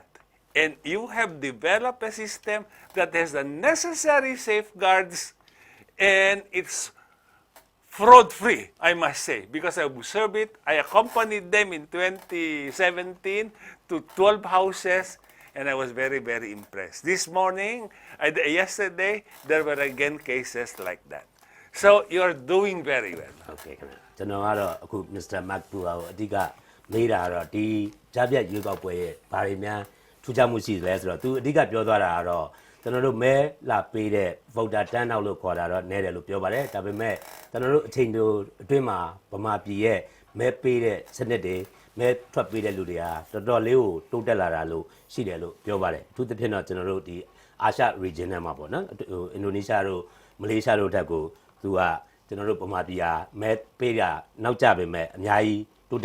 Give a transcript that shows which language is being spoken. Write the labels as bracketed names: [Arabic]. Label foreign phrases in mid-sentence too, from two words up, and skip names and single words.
[English] And you have developed a system that has the necessary safeguards, and it's fraud-free, I must say, because I observed it. I accompanied them in 2017 to 12 houses, and I was very, very impressed. This morning, yesterday, there were again cases like that. So you're doing very well. [Burmese] Okay, ကျွန်တော်ကတော့အခု Mr. Magbual အဓိကမေးတာကတော့ဒီဂျာပြက်ရွေးကောက်ပွဲရဲ့ဘာတွေများထူးခြားမှုရှိလဲဆိုတော့သူအဓိကပြောသွားတာကတော့ကျွန်တော်တို့မဲလာပေးတဲ့ [English] voter turnout [Burmese] လို့ခေါ်တာတော့နည်းတယ်လို့ပြောပါတယ်ဒါပေမဲ့ကျွန်တော်တို့အချိန်တို့အတွင်းမှာဗမာပြည်ရဲ့မဲပေးတဲ့စနစ်တွေမဲထွက်ပေးတဲ့လူတွေဟာတော် တော်လေးကိုတိုးတက်လာတာလို့ရှိတယ်လို့ပြောပါတယ်အထူးသဖြင့်တော့ကျွန်တော်တို့ဒီအာရှ region ထဲမှာပေါ့နော်အင်ဒိုနီးရှားတို့မလေးရှားတို့တက်ကိုသူကကျွန်တော်တို့ဗမာပြည်ဟာမဲပေးတာနောက်ကျပေမဲ့အများကြီးတိုး